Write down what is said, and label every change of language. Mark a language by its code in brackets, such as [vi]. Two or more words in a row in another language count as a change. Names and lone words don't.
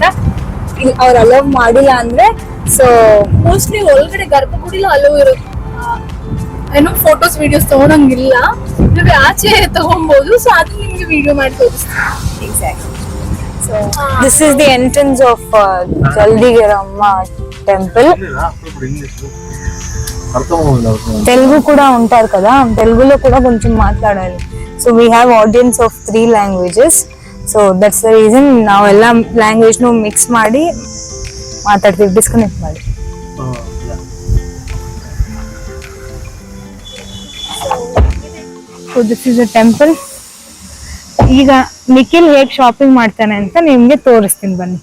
[kn] ಇಲ್ಲಿ ಅವ್ರು ಅಲೋ ಮಾಡಿಲ್ಲ ಅಂದ್ರೆ ಸೊ ಮೋಸ್ಟ್ಲಿ ಒಳಗಡೆ ಗರ್ಭಗುಡಿಲ ಅಲೋ ಇರುತ್ತೆ. ಏನೋ [en] photos videos [kn] ತಗೊಳಂಗಿಲ್ಲ, ನೀವು ಆಚೆ ತಗೊಬಹುದು. ಸೊ ಅದು ನಿಮ್ಗೆ ವಿಡಿಯೋ ಮಾಡಿ ತೋರಿಸ್ತೀನಿ. ಎಕ್ಸಾಕ್ಟ್ಲಿ. [en] so this is the entrance of ಜಲ್ದಿಗೆರಮ್ಮ temple. [te] తెలుగు కూడా ఉంటారు కదా, తెలుగులో కూడా కొంచెం మాట్లాడాలి. [en] so we have audience of 3 languages. so that's the reason [kn] ನಾವೆಲ್ಲ ಲ್ಯಾಂಗ್ವೇಜ್ ನು ಮಿಕ್ಸ್ ಮಾಡಿ ಮಾತಾಡ್ತೀವಿ, ಡಿಸ್ಕನೆಕ್ಟ್ ಮಾಡಿ. [en] so this is a temple. [kn] ಈಗ ನಿಖಿಲ್ ಹೇಗ್ ಶಾಪಿಂಗ್ ಮಾಡ್ತಾನೆ ಅಂತ ನಿಮ್ಗೆ ತೋರಿಸ್ತೀನಿ ಬನ್ನಿ.